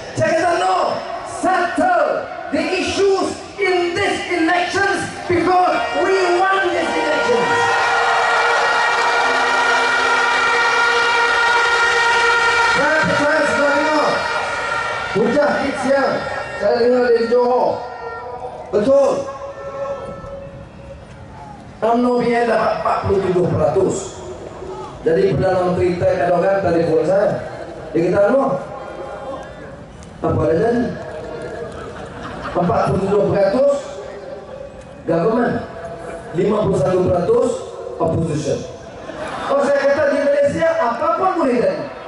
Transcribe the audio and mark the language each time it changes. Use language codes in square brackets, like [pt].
[ms] Saya kata [en] no, settle the issues in this elections because we won this elections. [ms] Saya percaya sudah dengar hujah hits yang saya dengar dari Johor. Betul, UMNO dia dapat 47%. Jadi Perdana Menteri Erdogan telefon saya, dia kata Anwar, apa ada jadi? [en] 47% government, 51% opposition. [ms] Oh, saya kata di Malaysia apapun boleh jadi.